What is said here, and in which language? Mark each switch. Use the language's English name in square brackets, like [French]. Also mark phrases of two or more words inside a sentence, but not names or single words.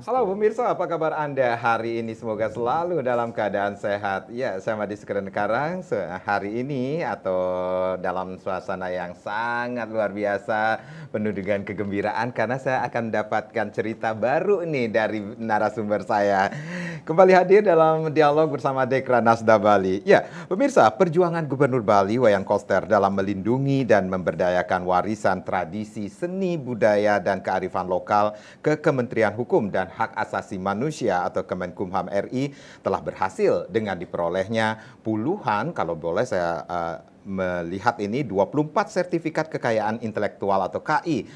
[Indonesian] Halo pemirsa, apa kabar Anda hari ini? Semoga selalu dalam keadaan sehat. Ya, saya Madi Sekeren Karang. Hari ini atau dalam suasana yang sangat luar biasa, penuh dengan kegembiraan karena saya akan mendapatkan cerita baru nih dari narasumber saya. Kembali hadir dalam dialog bersama Dekra Nasda Bali. Ya, pemirsa, perjuangan Gubernur Bali Wayan Koster dalam melindungi dan memberdayakan warisan tradisi, seni, budaya, dan kearifan lokal ke Kementerian Hukum dan Hak Asasi Manusia atau Kemenkumham RI telah berhasil dengan diperolehnya puluhan, kalau boleh saya melihat ini 24 sertifikat kekayaan intelektual atau KI.